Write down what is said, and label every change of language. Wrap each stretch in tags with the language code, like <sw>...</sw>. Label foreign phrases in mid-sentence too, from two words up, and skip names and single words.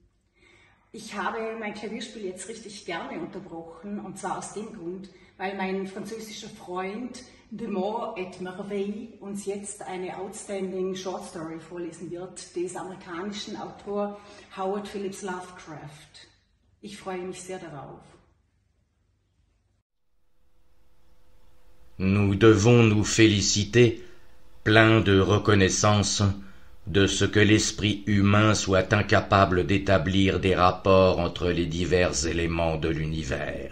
<de>Ich habe mein Klavierspiel jetzt richtig gerne unterbrochen, und zwar aus dem Grund, weil mein französischer Freund De Mots et Merveilles uns jetzt eine</de> <en>outstanding Short Story</en> <de>vorlesen wird, des amerikanischen Autors Howard Phillips Lovecraft. Ich freue mich sehr darauf.</de> <fr>Nous devons nous féliciter, pleins de reconnaissance, de ce que l'esprit humain soit incapable d'établir des rapports entre les divers éléments de l'univers.</fr>